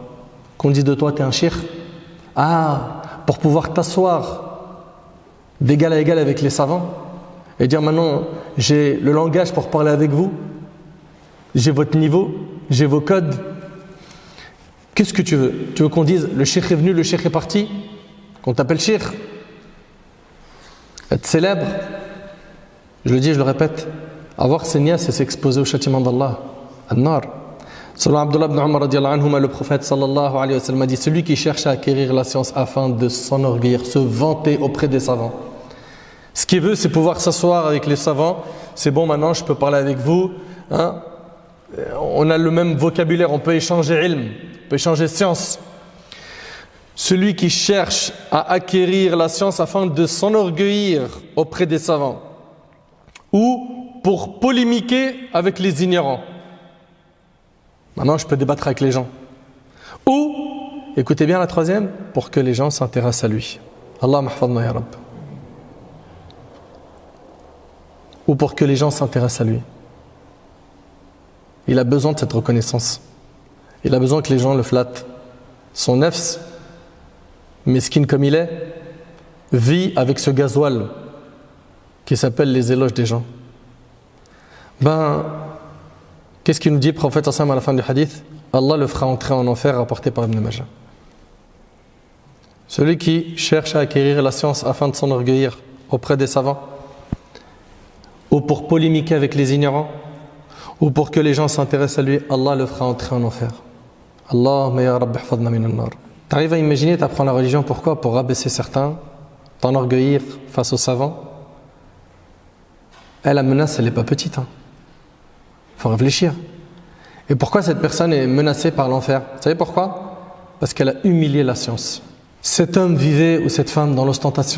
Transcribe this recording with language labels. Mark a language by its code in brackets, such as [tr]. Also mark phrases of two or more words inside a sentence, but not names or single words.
[fr] Qu'on dise de toi t'es un shir? Ah, pour pouvoir t'asseoir d'égal à égal avec les savants et dire maintenant j'ai le langage pour parler avec vous, j'ai votre niveau, j'ai vos codes. Qu'est-ce que tu veux? Tu veux qu'on dise le cheikh est venu, le cheikh est parti? Qu'on t'appelle cheikh? Être célèbre? Je le dis, je le répète, avoir ses nias c'est s'exposer au châtiment d'Allah, an-nar. Selon Abdullah ibn Umar [ar] رضي الله عنهما, [fr] le prophète [ar] صلى الله عليه وسلم [fr] a dit: celui qui cherche à acquérir la science afin de s'enorgueillir, se vanter auprès des savants. Ce qu'il veut, c'est pouvoir s'asseoir avec les savants. C'est bon, maintenant je peux parler avec vous. Hein? On a le même vocabulaire, on peut échanger ilm, on peut échanger science. Celui qui cherche à acquérir la science afin de s'enorgueillir auprès des savants ou pour polémiquer avec les ignorants. Maintenant, je peux débattre avec les gens. Ou, écoutez bien la troisième, pour que les gens s'intéressent à lui. [ar] الله احفظنا يا رب. [fr] Ou pour que les gens s'intéressent à lui. Il a besoin de cette reconnaissance. Il a besoin que les gens le flattent. Son nefs, mesquine comme il est, vit avec ce gasoil qui s'appelle les éloges des gens. Qu'est-ce qu'il nous dit le prophète à la fin du hadith? Allah le fera entrer en enfer, rapporté par Ibn Majah. Celui qui cherche à acquérir la science afin de s'enorgueillir auprès des savants, ou pour polémiquer avec les ignorants, ou pour que les gens s'intéressent à lui, Allah le fera entrer en enfer. [ar] اللهم يا ربي احفظنا من النار. [fr] T'arrives à imaginer, t'apprends la religion, pourquoi? Pour rabaisser certains, t'enorgueillir face aux savants. La menace, elle n'est pas petite. Il faut réfléchir. Et pourquoi cette personne est menacée par l'enfer? Vous savez pourquoi? Parce qu'elle a humilié la science. Cet homme vivait, ou cette femme, dans l'ostentation.